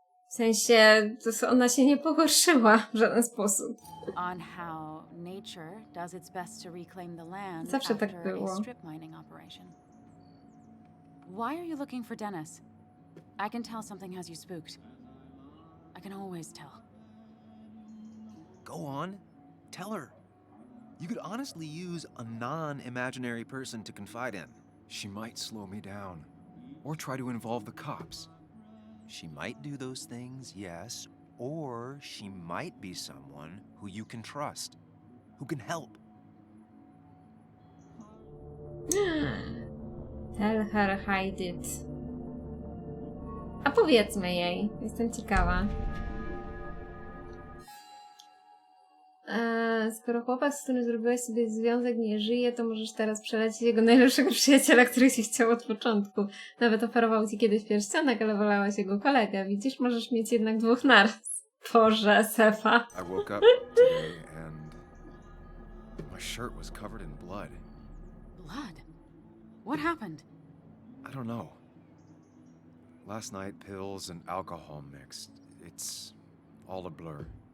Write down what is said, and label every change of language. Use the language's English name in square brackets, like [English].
[Polish] W sensie, ona się nie pogorszyła w żaden sposób. [English] On how nature does its best to reclaim the land [Polish] Zawsze tak [English] after [Polish] było. [English] a strip mining operation. Why are you looking for Dennis? I can tell something has you spooked. I can always tell. Go on, tell her. You could honestly use a non-imaginary person to confide in. She might slow me down, or try to involve the cops. She might do those things, yes, or she might be someone who you can trust, who can help. Tell her, hide it. [Polish] A powiedzmy jej, jestem ciekawa. Skoro chłopak, z którym zrobiłaś sobie związek, nie żyje, to możesz teraz przelecieć jego najlepszego przyjaciela, który ci chciał od początku. Nawet oferował ci kiedyś pierścionek, ale wolałaś jego kolegę. Widzisz, możesz mieć jednak dwóch naraz. Boże, Sefa. [English] I woke up today and my shirt was covered in blood. Blood? What happened? I don't know. Last night, pills and alcohol mixed. It's all a blur.